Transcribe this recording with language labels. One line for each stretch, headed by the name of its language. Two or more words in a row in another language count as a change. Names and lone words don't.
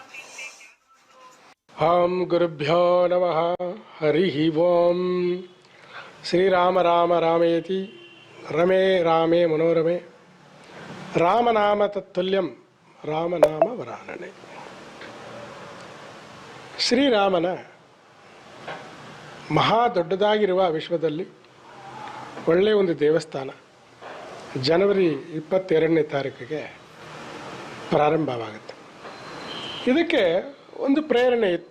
Sanskrit: ओम गुरुभ्यो नमः. हरि ओम. श्रीराम राम रामेति रमे रामे मनोरमे रामनाम तत्तुल्यं रामनाम वरानने.
Kannada: ಶ್ರೀರಾಮನ ಮಹಾ ದೊಡ್ಡದಾಗಿರುವ ವಿಶ್ವದಲ್ಲಿ ಒಳ್ಳೆಯ ಒಂದು ದೇವಸ್ಥಾನ ಜನವರಿ 22ನೇ ತಾರೀಕಿಗೆ ಪ್ರಾರಂಭವಾಗುತ್ತೆ. ಇದಕ್ಕೆ ಒಂದು ಪ್ರೇರಣೆ ಇತ್ತು.